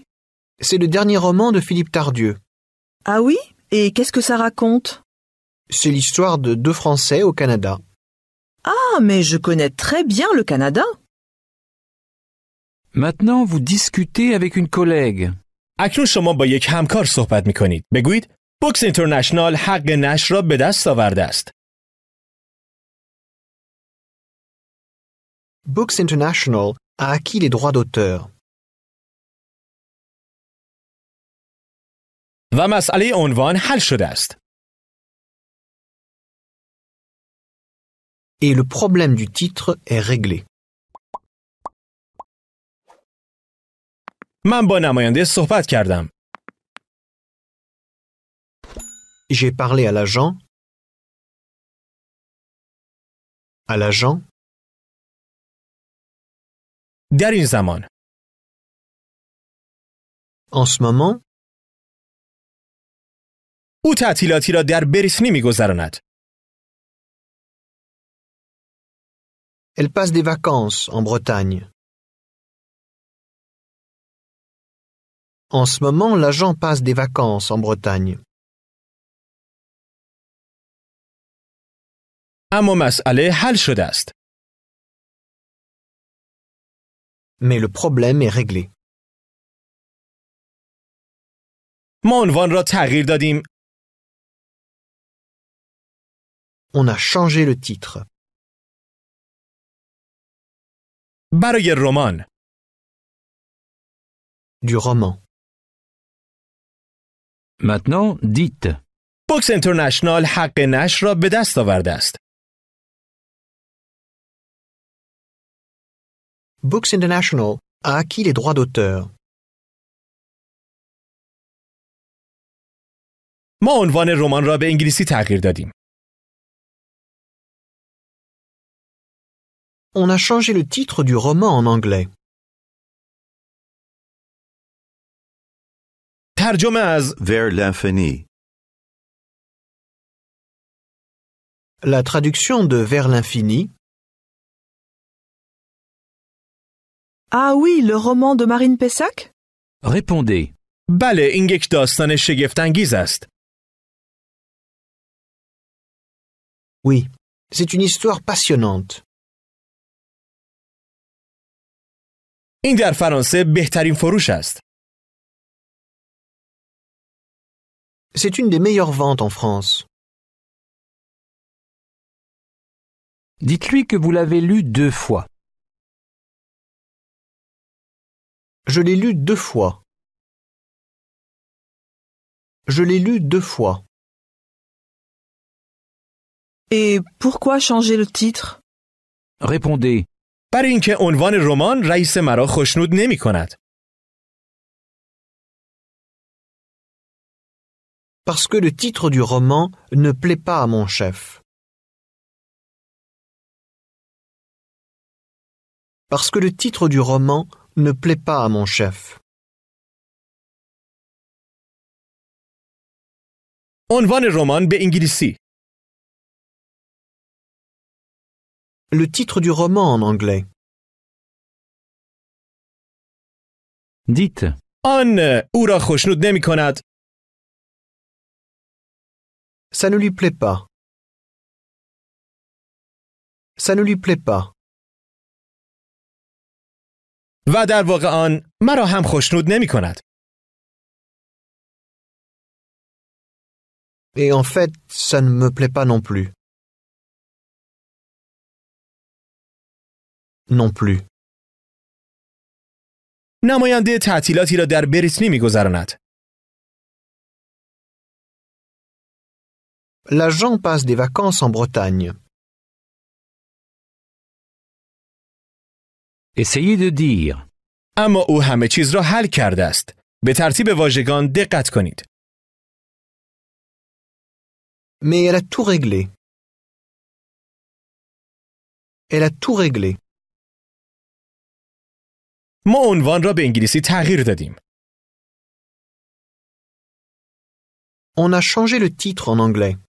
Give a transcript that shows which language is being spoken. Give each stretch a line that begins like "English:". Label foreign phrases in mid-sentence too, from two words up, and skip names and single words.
French: C'est le dernier roman de Philippe Tardieu. Ah oui, et qu'est-ce que ça raconte? C'est l'histoire de deux Français au Canada. Ah, mais je connais très bien le Canada. Maintenant, vous discutez avec une collègue.
Persian: اکنون شما با یک همکار صحبت می‌کنید. بگویید بوکس اینترنشنال حق نشر را به دست آورده است.
French: Books International a acquis les droits d'auteur.
Persian: و مسئله عنوان حل شده است.
French: Et le problème du titre est réglé.
Persian: من با نماینده صحبت کردم.
French: J'ai parlé à l'agent. À l'agent.
Persian: در این زمان.
French: En ce moment,
Persian: او تعطیلاتی را در بریتنی می‌گذراند.
French: elle passe des vacances en Bretagne. En ce moment, l'agent passe des vacances en Bretagne.
Persian: اما مسئله حل شده است.
French: Mais le problème est réglé.
Persian: ما عنوان را تغییر دادیم.
French: On a changé le titre.
Persian: برای رمان.
French: Du roman. Maintenant, dites.
Persian: بوکس اینترنشنال حق نشر را به دست آورده است.
French: Books International a acquis les droits d'auteur.
Persian: ما عنوان رمان را به انگلیسی تغییر دادیم.
French: On a changé le titre du roman en anglais.
Persian: ترجمه از
French: Vers l'infini. La traduction de Vers l'infini. Ah oui, le roman de Marine Pessac? Répondez.
Persian: بله، این یک داستان شگفت‌انگیز است.
French: Oui, c'est une histoire passionnante.
Persian: این در فرانسه بهترین فروش است.
French: C'est une des meilleures ventes en France. Dites-lui que vous l'avez lu 2 fois. Je l'ai lu 2 fois. Je l'ai lu 2 fois. Et pourquoi changer le titre? Répondez.
Persian: برای اینکه عنوان رمان رئیس مرا خوشنود نمی‌کند.
French: Parce que le titre du roman ne plaît pas à mon chef. Parce que le titre du roman ne plaît pas à mon chef.
Persian: عنوان رمان به انگلیسی.
French: Le titre du roman en anglais. Dites.
Persian: آن او را خوشنود نمی‌کند.
French: Ça ne lui plaît pas. Ça ne lui plaît pas.
Persian: و در واقع آن مرا هم خوشنود نمی‌کند.
French: Et en fait, ça ne me plaît pas non plus. Non plus.
Persian: نماینده تعطیلاتی را در بریتنی می‌گذراند.
French: L'agent passe des vacances en Bretagne. Essayez de dire.
Persian: اما او همه چیز را حل کرده است. به ترتیب واژگان دقت کنید.
French: Mais elle a tout réglé. Elle a tout réglé.
Persian: ما عنوان را به انگلیسی تغییر دادیم.
French: On a changé le titre en anglais.